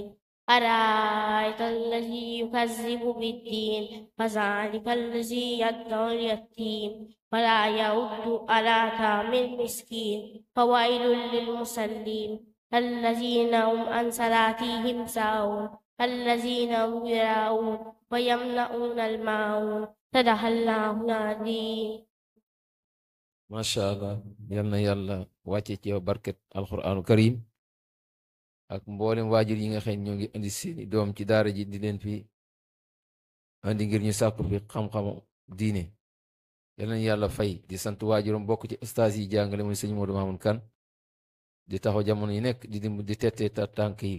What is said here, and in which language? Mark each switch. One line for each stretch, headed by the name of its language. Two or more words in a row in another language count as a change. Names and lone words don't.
Arabic: أرأيت الذي يكذب بالدين فذلك الذي يدعو اليتيم ولا يعد على طعام المسكين فويل للمصلين الذين هم عن صلاتهم ساهون الذين هم يراءون ويمنعون الماعون صدق الله العظيم. ما شاء الله
Wolof: yal na yàlla wàcce ci yow barket
Arabic: القرآن الكريم
Wolof: ak mboolem waajur yi nga xam ñoo ngi indi seeni doom ci daara ji di leen fi andi ngir ñu sàkku fi xam-xamu diine. yal nañu yàlla fay di sant waajuram bokk ci ustaas yi jàngale muy sëñ Modou Mamoun Kane di taxaw jamono yi nekk di tettee tànk yi.